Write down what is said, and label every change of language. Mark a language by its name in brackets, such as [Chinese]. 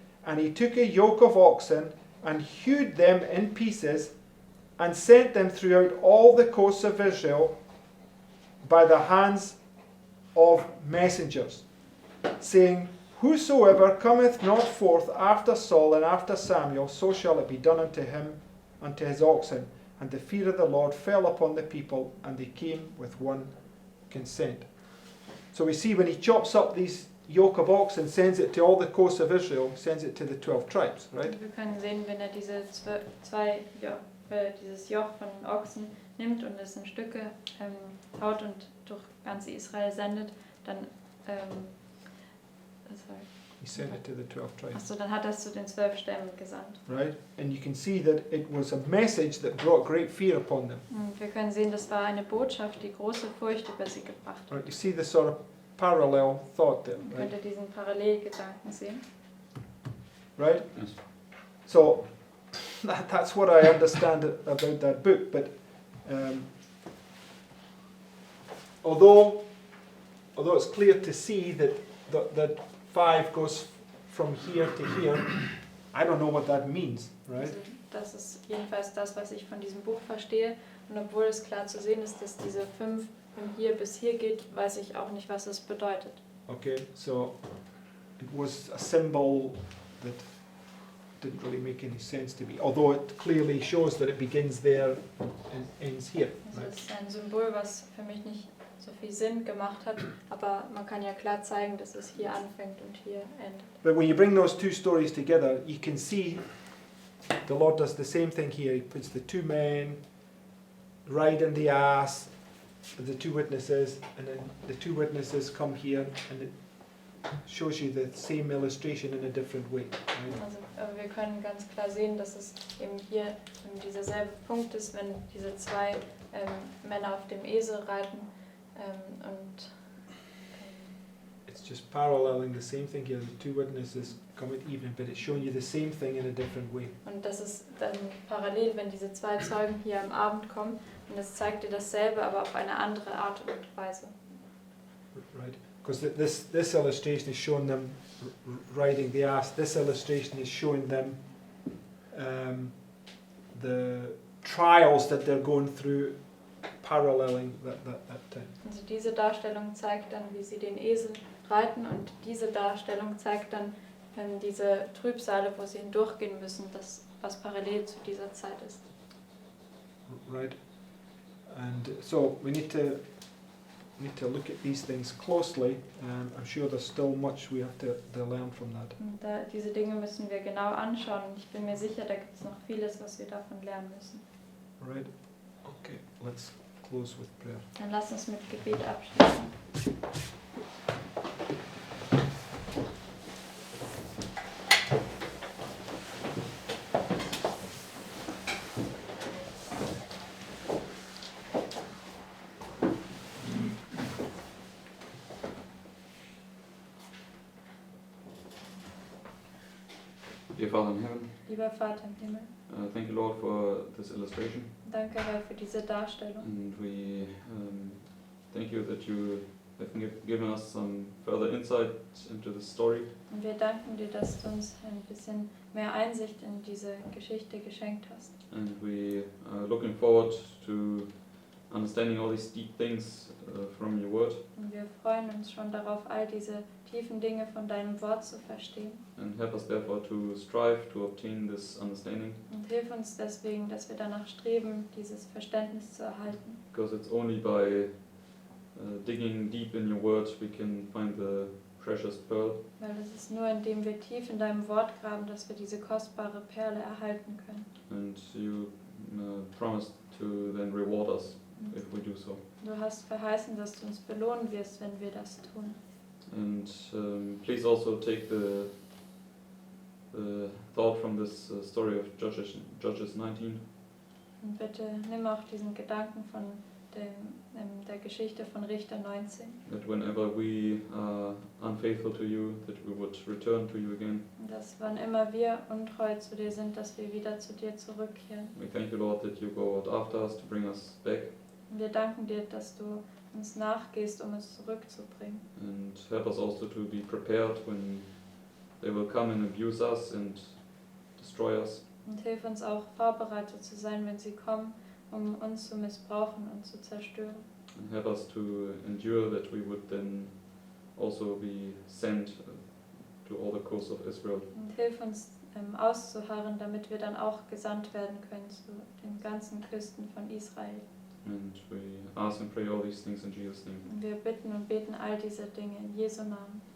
[English] And he took a yoke of oxen, and hewed them in pieces, and sent them throughout all the coasts of Israel by the hands of messengers, saying, Whosoever cometh not forth after Saul and after Samuel, so shall it be done unto him, unto his oxen. And the fear of the Lord fell upon the people, and they came with one consent. So we see when he chops up these yoke of oxen, sends it to all the coasts of Israel, sends it to the 12 tribes, right? [German] Wir können sehen, wenn er dieses Joch von Ochsen nimmt und es in Stücke haut und durch ganz Israel sendet, dann [English] He sent it to the 12 tribes. [German] Achso, dann hat er es zu den 12 Stämmen gesandt. [English] Right? And you can see that it was a message that brought great fear upon them. [German] Und wir können sehen, das war eine Botschaft, die große Furcht über sie gebracht hat. [English] Right? You see the sort of parallel thought there, [German] Man [English] right? [German] könnte diesen Parallelgedanken sehen. [English] Right? Yes. So that's what I understand about that book. But although it's clear to see that 5 goes from here to here, I don't know what that means, right? [German] Also, das ist jedenfalls das, was ich von diesem Buch verstehe. Und obwohl es klar zu sehen ist, dass diese 5 von hier bis hier geht, weiß ich auch nicht, was es bedeutet. [English] Okay, so it was a symbol that didn't really make any sense to me, although it clearly shows that it begins there and ends here. [German] Also [English] Right? [German] es ist ein Symbol, was für mich nicht so viel Sinn gemacht hat, aber man kann ja klar zeigen, dass es hier anfängt und hier endet. [English] But when you bring those 2 stories together, you can see the Lord does the same thing here. He puts the 2 men riding the ass, the 2 witnesses, and then the 2 witnesses come here, and it shows you the same illustration in a different way. Right? [German] Also wir können ganz klar sehen, dass es eben hier dieser selbe Punkt ist, wenn diese 2 Männer auf dem Esel reiten und [English] It's just paralleling the same thing here. The 2 witnesses come at evening, but it's showing you the same thing in a different way. [German] Und das ist dann parallel, wenn diese 2 Zeugen hier am Abend kommen und es zeigt dir dasselbe, aber auf eine andere Art und Weise. [English] Right? Because this illustration is showing them riding the ass. This illustration is showing them the trials that they're going through, paralleling that time. [German] Also diese Darstellung zeigt dann, wie sie den Esel reiten, und diese Darstellung zeigt dann diese Trübsale, wo sie hindurchgehen müssen, das was parallel zu dieser Zeit ist. [English] Right? And so we need to look at these things closely. I'm sure there's still much we have to learn from that. [German] Und diese Dinge müssen wir genau anschauen, und ich bin mir sicher, da gibt es noch vieles, was wir davon lernen müssen. [English] Right? Okay, let's close with prayer. [German] Dann lass uns mit Gebet abschließen. [English] Dear Father in heaven, [German] Lieber Vater im Himmel, [English] thank you, Lord, for this illustration. [German] danke, Herr, für diese Darstellung. [English] And we thank you that you have given us some further insight into the story. [German] Und wir danken dir, dass du uns ein bisschen mehr Einsicht in diese Geschichte geschenkt hast. [English] And we are looking forward to understanding all these deep things from your word. [German] Und wir freuen uns schon darauf, all diese tiefen Dinge von deinem Wort zu verstehen. [English] And help us therefore to strive to obtain this understanding. [German] Und hilf uns deswegen, dass wir danach streben, dieses Verständnis zu erhalten. [English] Because it's only by digging deep in your word we can find the precious pearl. [German] Weil es ist nur, indem wir tief in deinem Wort graben, dass wir diese kostbare Perle erhalten können. [English] And you promised to then reward us if we do so. [German] Du hast verheißen, dass du uns belohnen wirst, wenn wir das tun. [English] And please also take the thought from this story of Judges 19. [German] Und bitte nimm auch diesen Gedanken von der Geschichte von Richter 19. [English] That whenever we are unfaithful to you, that we would return to you again. [German] Und dass wann immer wir untreu zu dir sind, dass wir wieder zu dir zurückkehren. [English] We thank you, Lord, that you go out after us to bring us back. [German] Und wir danken dir, dass du uns nachgehst, um es zurückzubringen. [English] And help us also to be prepared when they will come and abuse us and destroy us. [German] Und hilf uns auch, vorbereitet zu sein, wenn sie kommen, um uns zu missbrauchen und zu zerstören. [English] And help us to endure that we would then also be sent to all the coasts of Israel. [German] Und hilf uns auszuharren, damit wir dann auch gesandt werden können zu den ganzen Küsten von Israel. [English] And we ask and pray all these things in Jesus' name. [German] Und wir bitten und beten all diese Dinge in Jesu Namen.